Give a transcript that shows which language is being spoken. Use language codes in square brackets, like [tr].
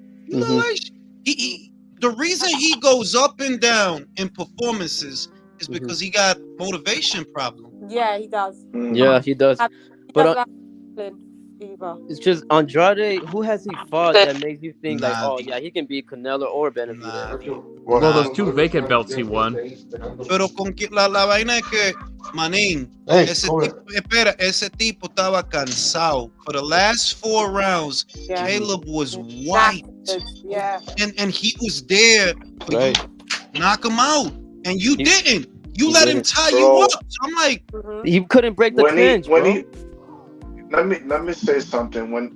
[en] You know, like, the reason he goes up and down in performances is because he got motivation problems. Yeah, he does. Yeah, he does. He But does like discipline. either. It's just Andrade. Who has he fought that makes you think like, oh yeah, he can beat Canelo or Benavidez? Well, those 2 vacant belts he won. [es] Pero con que la vaina es que, manín, ese tipo estaba cansado. [en] For the last 4 rounds, Caleb was white. Yeah. And he was there for you to knock him out. And you didn't. You let him tie you up. So I'm like, he couldn't break the clinch, bro. Let me say something.